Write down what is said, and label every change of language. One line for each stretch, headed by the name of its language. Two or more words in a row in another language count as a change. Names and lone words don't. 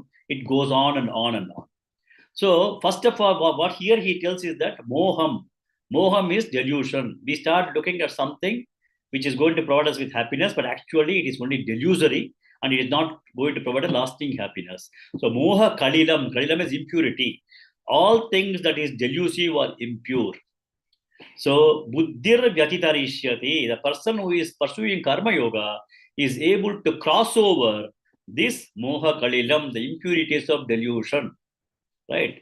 English: It goes on and on and on. So first of all, what here he tells is that moham. Moham is delusion. We start looking at something which is going to provide us with happiness, but actually it is only delusory, and it is not going to provide a lasting happiness. So
Sanskrit: moha kalilam.
English: Kalilam is impurity. All things that is delusive or impure. So
Sanskrit: buddhir vyatitarishyati.
English: The person who is pursuing karma yoga is able to cross over this
Sanskrit: moha kalilam,
English: the impurities of delusion. Right?